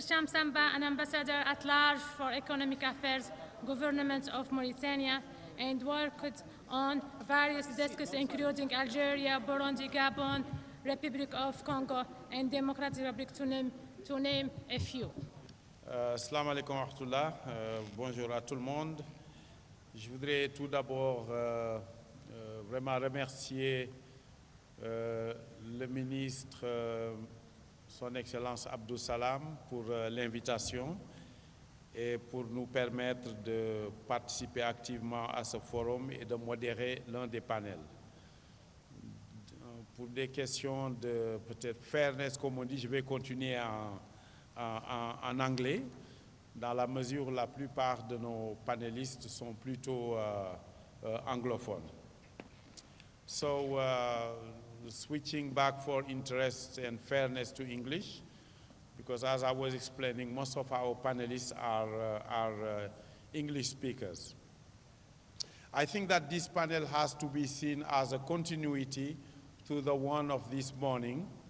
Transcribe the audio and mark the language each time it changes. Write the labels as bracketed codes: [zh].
[en] Shamsamba, an ambassador at large for economic affairs, government of Mauritania, and worked on various desks including Algeria, Burundi, Gabon, Republic of Congo, and Democratic Republic to name a few. [ar] Assalamu alaikum wa rahmatullah. [fr] Bonjour à tout le monde. Je voudrais tout d'abord vraiment remercier le ministre, son Excellence Abdou Salam, pour l'invitation et pour nous permettre de participer activement à ce forum et de modérer l'un des panels. Pour des questions de peut-être fairness, comme on dit, je vais continuer en anglais, dans la mesure où la plupart de nos panélistes sont plutôt anglophones. [en] So, switching back for interest and fairness to English, because as I was explaining, most of our panelists are English speakers. I think that this panel has to be seen as a continuity to the one of this morning.